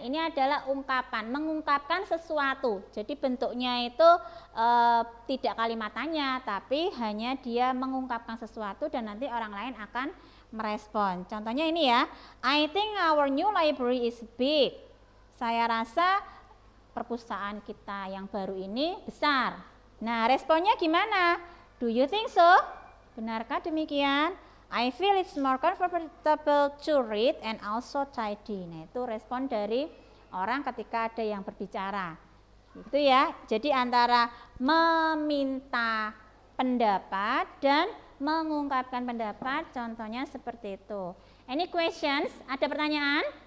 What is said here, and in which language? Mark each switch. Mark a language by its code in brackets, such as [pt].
[id] Ini adalah ungkapan, mengungkapkan sesuatu. Jadi bentuknya itu tidak kalimat tanya, tapi hanya dia mengungkapkan sesuatu dan nanti orang lain akan merespon. Contohnya ini ya, [en] I think our new library is big. [id] Saya rasa perpustakaan kita yang baru ini besar. Nah, responnya gimana? [en] Do you think so? [id] Benarkah demikian? [en] I feel it's more comfortable to read and also tidy. [id] Nah, itu respon dari orang ketika ada yang berbicara. Itu ya. Jadi antara meminta pendapat dan mengungkapkan pendapat, contohnya seperti itu. [en] Any questions? [id] Ada pertanyaan?